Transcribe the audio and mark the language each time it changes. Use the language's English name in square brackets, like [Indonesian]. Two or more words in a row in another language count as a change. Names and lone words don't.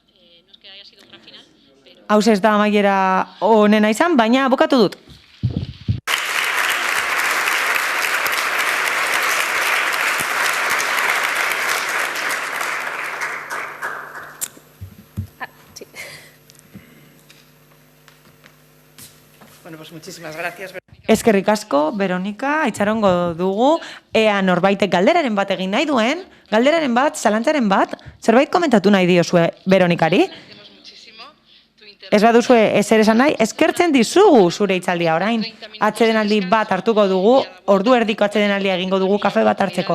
[Basque] Hau ez da amaiera honena izan, baina bukatu dut. [Spanish] Bueno, pues muchísimas gracias. [Basque] Eskerrik asko, Veronika, itxarongo dugu, ea norbaitek galderaren bat egin nahi duen, galderaren bat, zalantzaren bat, zerbait komentatu nahi diozue Veronikari? Ez baduzue ezer esan nahi, eskertzen dizugu zure hitzaldia orain. Atsedenaldi bat hartuko dugu, ordu erdiko atsedenaldia egingo dugu kafe bat hartzeko.